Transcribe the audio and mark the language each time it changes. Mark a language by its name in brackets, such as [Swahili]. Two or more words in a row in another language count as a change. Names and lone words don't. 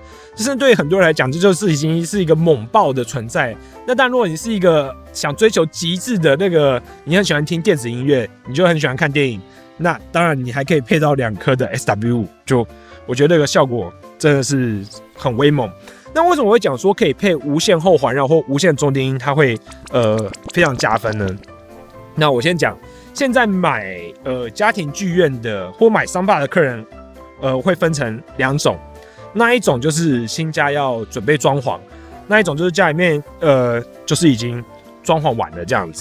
[Chinese] 就是對很多人來講，這就是已經是一個猛爆的存在。那當然，如果你是一個想追求極致的那個，你很喜歡聽電子音樂，你就很喜歡看電影，那當然你還可以配到2顆的 SW5， 就我覺得這個效果真的是很威猛。那為什麼我會講說可以配無線後環繞或無線重低音，它會非常加分呢？那我先講，現在買家庭劇院的或買Soundbar的客人，會分成2種。那一種就是新家要準備裝潢，那一種就是家裡面就是已經裝潢完了這樣子。